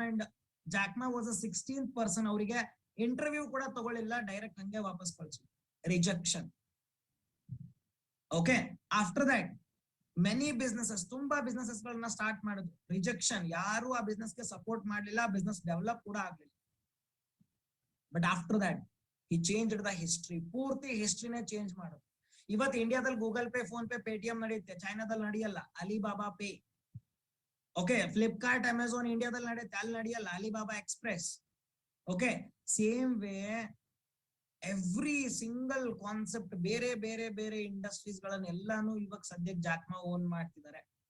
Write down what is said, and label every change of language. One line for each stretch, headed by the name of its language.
English: And Jack Ma was a 16th person.
Kannada: ಅವರಿಗೆ interview ಕೂಡ ತಗೊಳ್ಳಿಲ್ಲ, ಡೈರೆಕ್ಟ್ ಹಂಗೆ ವಾಪಸ್ ಕಳ್ಸಿದ್ರು. Rejection. Okay,
English: after that many businesses,
Kannada: ತುಂಬಾ ಬಿಸ್ನೆಸಸ್ ಗಳನ್ನ ಸ್ಟಾರ್ಟ್ ಮಾಡಿದ್ರು. ರಿಜೆಕ್ಷನ್, ಯಾರು ಆ ಬಿಸ್ನೆಸ್ ಗೆ ಸಪೋರ್ಟ್ ಮಾಡ್ಲಿಲ್ಲ, ಬಿಸ್ನೆಸ್ ಡೆವಲಪ್ ಕೂಡ ಆಗ್ಲಿಲ್ಲ. But after that
English: he changed the history.
Kannada: ಪೂರ್ತಿ ಹಿಸ್ಟ್ರಿನೇ ಚೇಂಜ್ ಮಾಡೋದು. ಇವತ್ತು ಇಂಡಿಯಾದಲ್ಲಿ Google pay, phone pay, Paytm ನಡೆಯುತ್ತೆ, ಚೈನಾದಲ್ಲಿ ನಡೆಯಲ್ಲ. Alibaba pay. Okay, Flipkart, Amazon ಇಂಡಿಯಾದಲ್ಲಿ ನಡೆಯುತ್ತೆ, ಅಲ್ಲಿ ನಡೆಯಲ್ಲ. Alibaba express. Okay, same way every single concept, ಬೇರೆ ಬೇರೆ ಬೇರೆ ಇಂಡಸ್ಟ್ರೀಸ್ ಗಳನ್ನ ಎಲ್ಲಾನು ಇವಾಗ ಸದ್ಯಕ್ಕೆ ಜಾಕ್ಮಾ ಓನ್ ಮಾಡ್ತಿದ್ದಾರೆ.